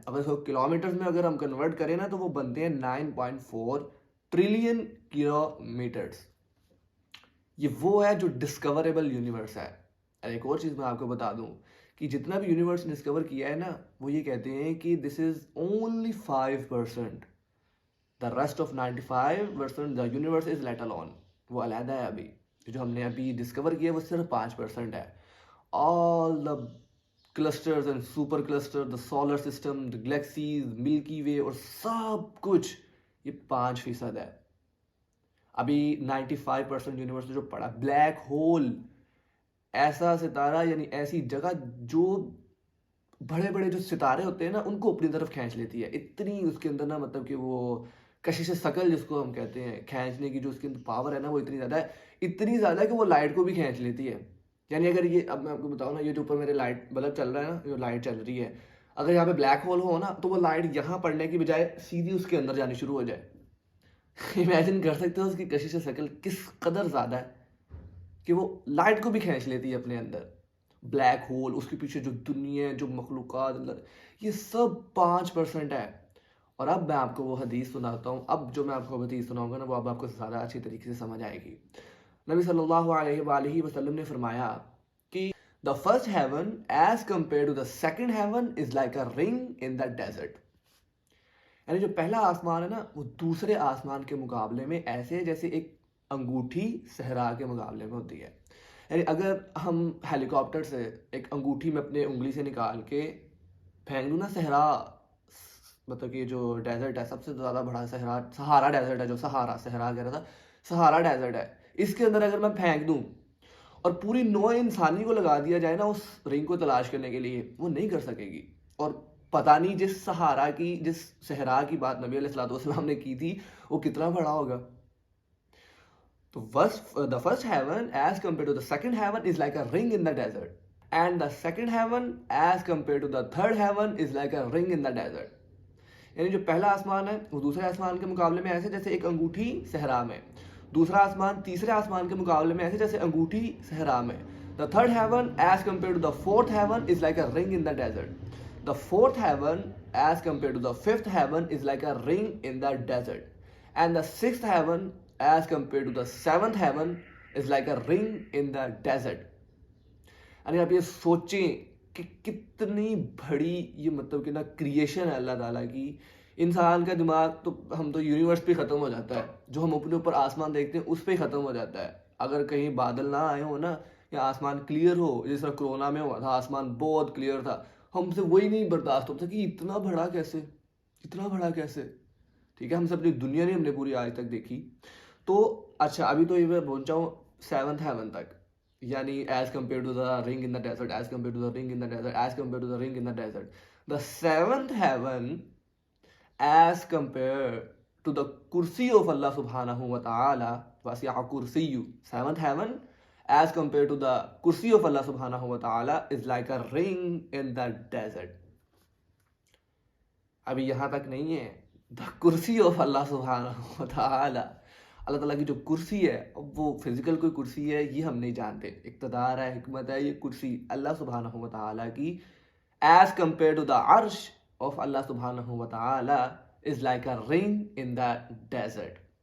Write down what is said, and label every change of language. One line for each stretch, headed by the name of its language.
Urdu: اگر اس کو کلومیٹرز میں اگر ہم کنورٹ کریں نا تو وہ بنتے ہیں 9.4 ٹریلین کلومیٹرز. یہ وہ ہے جو ڈسکوریبل یونیورس ہے. ایک اور چیز میں آپ کو بتا دوں کہ جتنا بھی یونیورس ڈسکور کیا ہے نا, وہ یہ کہتے ہیں کہ
English: this is only
Urdu: 5%.
English: The rest of 95% the universe is let alone.
Urdu: وہ علیحدہ ہے. ابھی جو ہم نے ابھی ڈسکور کیا وہ صرف 5% ہے.
English: All the clusters and super clusters, the solar system, the galaxies, Milky Way
Urdu: اور سب کچھ یہ 5% ہے. ابھی 95% یونیورس جو پڑا. بلیک ہول ایسا ستارہ, یعنی ایسی جگہ جو بڑے بڑے جو ستارے ہوتے ہیں نا ان کو اپنی طرف کھینچ لیتی ہے. اتنی اس کے اندر نا, مطلب کہ وہ کشش ثقل جس کو ہم کہتے ہیں, کھینچنے کی جو اس کے اندر پاور ہے نا وہ اتنی زیادہ ہے, اتنی زیادہ کہ وہ لائٹ کو بھی کھینچ لیتی ہے. یعنی اگر یہ, اب میں آپ کو بتاؤں نا, یہ جو اوپر میرے لائٹ بلب چل رہا ہے نا, جو لائٹ چل رہی ہے, اگر یہاں پہ بلیک ہول ہو نا تو وہ لائٹ یہاں پڑنے کی بجائے سیدھی اس کے اندر جانی شروع ہو جائے. امیجن کر سکتے ہو اس کی کشش ثقل کس قدر زیادہ ہے کہ وہ لائٹ کو بھی کھینچ لیتی ہے اپنے اندر. بلیک ہول, اس کے پیچھے جو دنیا, جو مخلوقات, یہ سب 5% ہے. اور اب میں آپ کو وہ حدیث سناتا ہوں. اب جو میں آپ کو حدیث سناؤں گا نا وہ اب آپ کو زیادہ اچھی طریقے سے سمجھ آئے گی. نبی صلی اللہ علیہ وآلہ وسلم نے فرمایا کہ
English: the first heaven as compared to the second heaven is like a ring in the desert.
Urdu: یعنی جو پہلا آسمان ہے نا وہ دوسرے آسمان کے مقابلے میں ایسے جیسے ایک انگوٹھی صحرا کے مقابلے میں ہوتی ہے. یعنی اگر ہم ہیلی کاپٹر سے ایک انگوٹھی میں اپنے انگلی سے نکال کے پھینک دوں نا صحرا, مطلب کہ جو ڈیزرٹ ہے سب سے زیادہ بڑا صحرا, سہارا ڈیزرٹ ہے, جو سہارا صحرا کہہ رہا تھا, سہارا ڈیزرٹ ہے, اس کے اندر اگر میں پھینک دوں اور پوری نوع انسانی کو لگا دیا جائے نا اس رنگ کو تلاش کرنے کے لیے, وہ نہیں کر سکے گی. اور پتہ نہیں جس سہارا کی, جس صحرا کی بات نبی علیہ الصلوۃ والسلام نے کی تھی وہ کتنا بڑا ہوگا.
English: تو the first heaven as compared to the second heaven is like a ring in the desert, and the second heaven as compared to the third heaven is like a ring in the desert.
Urdu: یعنی جو پہلا آسمان ہے وہ دوسرے آسمان کے مقابلے میں ایسے جیسے ایک انگوٹھی صحرا میں, دوسرا آسمان تیسرے آسمان کے مقابلے میں ایسے جیسے انگوٹھی صحرا میں.
English: The third heaven as compared to the fourth heaven is like a ring in the desert. The fourth heaven as compared to the fifth heaven is like a ring in the desert. And the sixth heaven as compared to the seventh heaven is like a ring in the desert.
Urdu: یعنی آپ یہ سوچیں کہ کتنی بڑی یہ مطلب کہ نا کریشن ہے اللہ تعالیٰ کی. انسان کا دماغ تو, ہم تو یونیورس پہ ختم ہو جاتا ہے, جو ہم اپنے اوپر آسمان دیکھتے ہیں اس پہ ختم ہو جاتا ہے. اگر کہیں بادل نہ آئے ہو نا, یا آسمان کلیئر ہو, جس طرح کرونا میں ہوا تھا آسمان بہت کلیئر تھا, ہم سے وہی نہیں برداشت ہوتا کہ اتنا بڑا کیسے, اتنا بڑا کیسے. ٹھیک ہے, ہم سے اپنی دنیا نہیں ہم نے پوری آج تک دیکھی. تو اچھا ابھی تو یہ میں پہنچا ہوں
English: 7th heaven
Urdu: تک, یعنی
English: As compare to the ring in the desert, as compare to the ring in the desert, as compare to the ring in the desert. The 7th heaven as compare to the kursi of Allah سبحانہ و تعالی, وسع کرسی. 7th heaven as compared to the kursi of Allah subhanahu wa ta'ala is like a ring in the desert.
Urdu: ابھی یہاں تک نہیں ہے.
English: the kursi of Allah subhanahu wa ta'ala,
Urdu: اللہ تعالیٰ کی جو کرسی ہے وہ فزیکل کوئی کرسی ہے یہ ہم نہیں جانتے, اقتدار ہے, حکمت ہے, یہ کرسی اللہ سبحانہ و تعالیٰ کی
English: as compared to the arsh of Allah subhanahu wa ta'ala is like a ring in the desert.